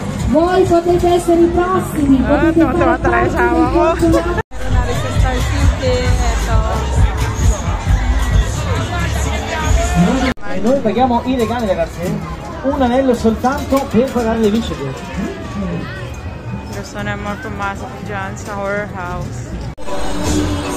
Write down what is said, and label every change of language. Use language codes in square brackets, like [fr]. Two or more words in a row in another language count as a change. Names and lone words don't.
[it] Voi potete essere i prossimi, potete fare parte dei fortunati. E noi paghiamo i regali, ragazzi. Un anello soltanto per pagare le vincite. [tl] Gusto na mo pumasok dyan sa horror house.